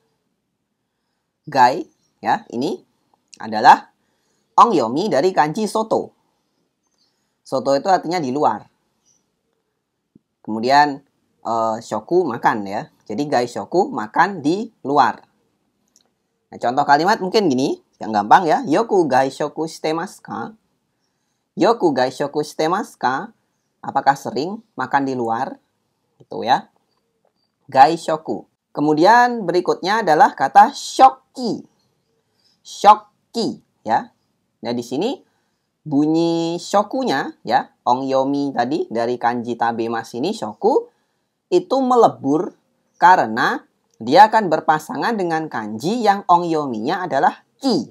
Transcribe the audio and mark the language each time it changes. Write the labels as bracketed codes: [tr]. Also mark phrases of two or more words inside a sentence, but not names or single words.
[id] Gai ya, ini adalah ongyomi dari kanji soto. Soto itu artinya di luar. Kemudian shoku makan ya. Jadi gaishoku makan di luar. Nah, contoh kalimat mungkin gini, yang gampang ya. [ja] よく外食してますか? よく外食してますか? [id] Apakah sering makan di luar? Gitu ya. Gaishoku. Kemudian berikutnya adalah kata shokki. Shokki ya. Nah, di sini bunyi shokunya ya, ongyomi tadi dari kanji tabemas ini shoku itu melebur karena dia akan berpasangan dengan kanji yang ongyominya adalah ki.